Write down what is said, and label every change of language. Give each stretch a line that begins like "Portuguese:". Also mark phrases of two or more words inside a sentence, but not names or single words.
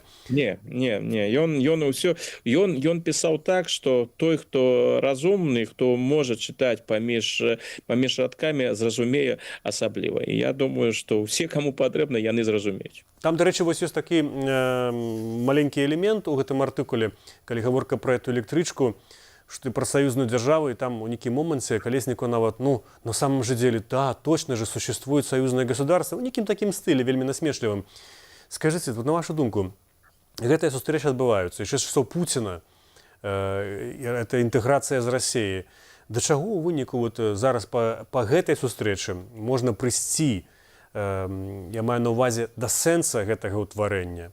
Belarusian: Не, ён усё ён пісаў так, што той, хто разумны, хто можа чытаць паміж радкамі, зразумее асабліва. І я думаю, што ўсе, каму патрэбна, яны зразумеюць. Там, дарэчы, вось ёсць такі маленькі элемент у гэтым артыкуле, калі гаворка пра эту электрычку, што пра саюзную дзяржаву, і там у нейкім моманце Калесніку нават,
Russian: на самом же деле, да, точно же существует союзное государство,
Belarusian: у нейкім такім стылі, вельмі насмешлівым. Скажыце, вот на вашу думку, гэтыя сустрэчы адбываюцца, яшчэ часоў Пуціна, это інтэграцыя з Расіяй. Да чаго ў выніку вот зараз па гэтай сустрэчы можна прыйсці, я маю на ўвазе, да сэнса гэтага ўтварэння?